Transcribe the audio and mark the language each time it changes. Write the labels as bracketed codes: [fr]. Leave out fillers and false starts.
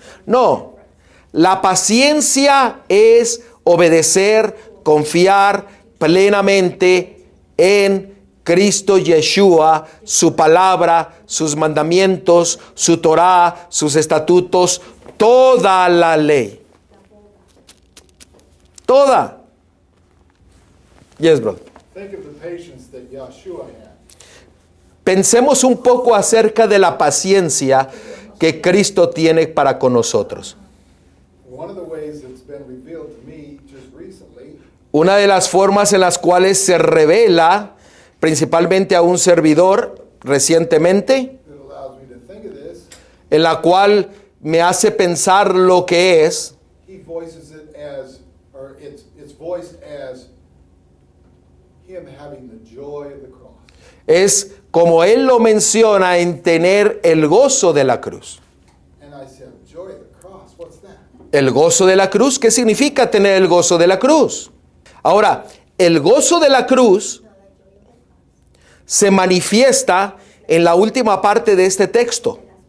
[es] No, la paciencia es obedecer, confiar plenamente en Cristo Yeshua, su palabra, sus mandamientos, su Torah, sus estatutos, toda la ley. [en] Toda. Yes, brother. Think of the patience that Yeshua had. [es] Pensemos un poco acerca de la paciencia que Cristo tiene para con nosotros. [en] One of the ways that's been revealed to me just recently [es] Una de las formas en las cuales se revela, principalmente a un servidor recientemente, [en] that allows me to think of this, [es] en la cual me hace pensar lo que es, [en] he voices it as, or it's voiced as him having the joy of the cross. [es] es como él lo menciona en tener el gozo de la cruz. [en] And I said, joy of the cross, what's that? [es] El gozo de la cruz, ¿qué significa tener el gozo de la cruz? Ahora, el gozo de la cruz se manifiesta en la última parte de este texto.